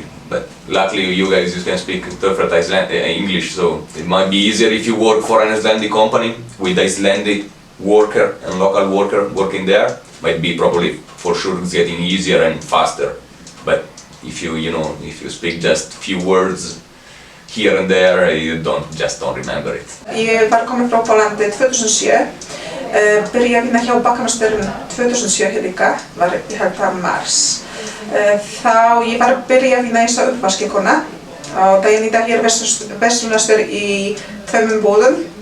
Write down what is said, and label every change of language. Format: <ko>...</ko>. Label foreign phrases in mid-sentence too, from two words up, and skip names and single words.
<en>But luckily you guys can speak perfect English, so it might be easier if you work for an Icelandic company with Icelandic worker and local worker working there. Might be probably for sure it's getting easier and faster. But if you speak just few words here and there, you don't remember it.</en> <is>Ég var komin frá Póllandi 2007. Byrjaði að vinna hjá bakkameistarinn 2007 hér líka, ég held það mars. Þá ég var að byrja að vinna eins og uppvaskikona og daginn í dag ég verslunarstjóri í 2 búðum.</is>